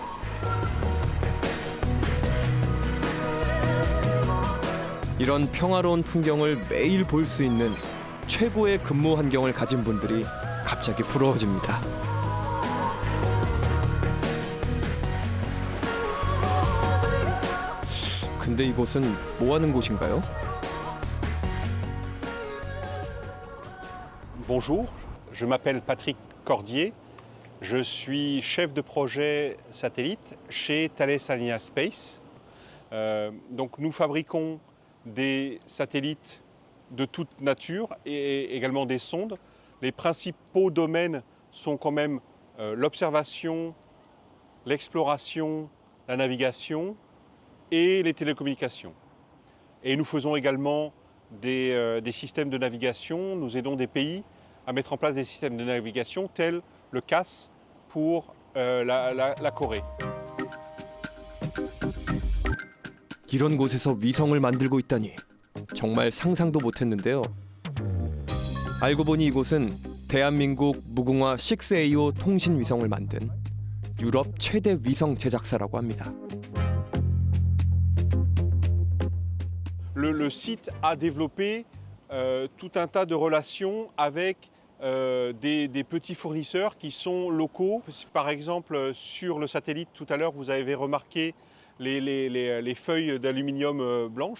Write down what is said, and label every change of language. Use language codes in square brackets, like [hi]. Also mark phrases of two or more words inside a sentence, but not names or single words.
[ko] 이런 평화로운 풍경을 매일 볼 수 있는 최고의 근무 환경을 가진 분들이 갑자기 부러워집니다. 근데 이곳은 뭐 하는 곳인가요? [fr] Bonjour, je m'appelle Patrick Cordier. Je suis chef de projet satellite chez Thales Alenia Space. Donc nous fabriquons des satellites de toute nature et également des sondes. Les principaux domaines sont quand même l'observation, l'exploration, la navigation et les télécommunications. Et nous faisons également des systèmes de navigation. Nous aidons des pays à mettre en place des systèmes de navigation tels le CAS pour la Corée. [ko] 이런 곳에서 위성을 만들고 있다니 정말 상상도 못했는데요. 알고 보니 이곳은 대한민국 무궁화 6AO 통신 위성을 만든 유럽 최대 위성 제작사라고 합니다. [fr] Le site a développé tout un tas de relations avec des petits fournisseurs qui sont locaux. Par exemple, sur le satellite, tout à l'heure, vous avez remarqué les feuilles d'aluminium blanches.